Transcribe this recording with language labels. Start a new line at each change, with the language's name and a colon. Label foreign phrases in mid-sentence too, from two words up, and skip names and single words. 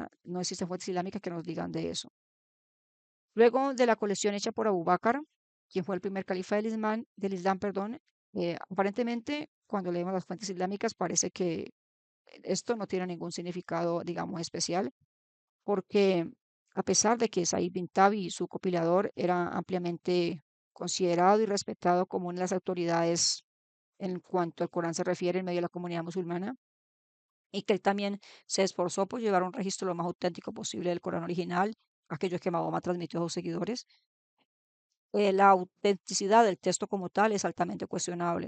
Spanish: No existen fuentes islámicas que nos digan de eso. Luego de la colección hecha por Abu Bakr, quien fue el primer califa del Islam, perdón, aparentemente cuando leemos las fuentes islámicas parece que esto no tiene ningún significado, digamos, especial, porque a pesar de que Said bin Tabi, su copilador, era ampliamente considerado y respetado como una de las autoridades en cuanto al Corán se refiere en medio de la comunidad musulmana, y que él también se esforzó por llevar un registro lo más auténtico posible del Corán original, aquello que Mahoma transmitió a sus seguidores. La autenticidad del texto como tal es altamente cuestionable.